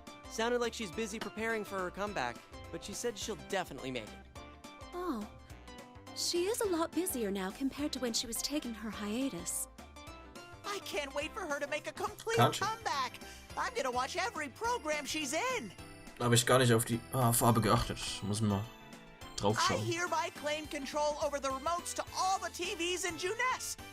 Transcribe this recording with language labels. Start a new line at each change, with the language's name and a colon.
English: Sounded like she's busy preparing for her comeback, but she said she'll definitely make it. Oh, she is a lot busier now compared to when she was taking her hiatus. I can't wait for her to make a complete Kanji. comeback. I'm gonna watch every program she's in.
German: Da habe ich gar nicht auf die Haarfarbe geachtet. Muss mal drauf
English: I
German: schauen.
English: hereby claim control over the remotes to all the TVs in Juness.